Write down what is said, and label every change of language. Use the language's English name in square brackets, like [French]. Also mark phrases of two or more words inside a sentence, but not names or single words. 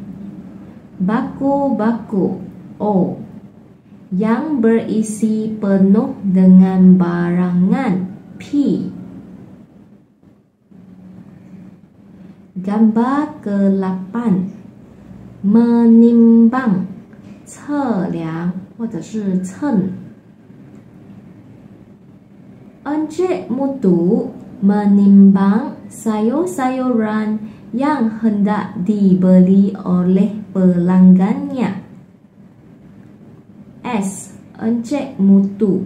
[Malay] Bako-bako O. Yang berisi penuh dengan barangan P. Gambar ke-8 menimbang [Chinese] 测量或者是称 [Malay] Encik Mutu menimbang sayur-sayuran yang hendak dibeli oleh pelanggannya. S. Encik Mutu.